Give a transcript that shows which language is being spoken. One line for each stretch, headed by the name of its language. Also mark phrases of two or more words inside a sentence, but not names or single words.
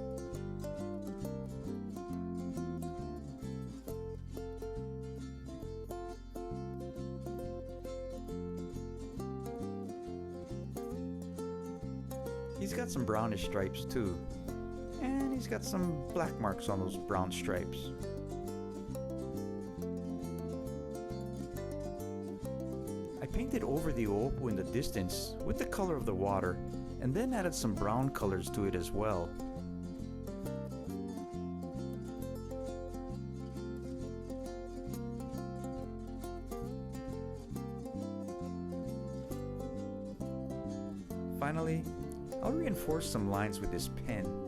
English: He's got some brownish stripes too, and he's got some black marks on those brown stripes. I painted over the ʻoʻopu in the distance with the color of the water, and then added some brown colors to it as well. Finally, I'll reinforce some lines with this pen.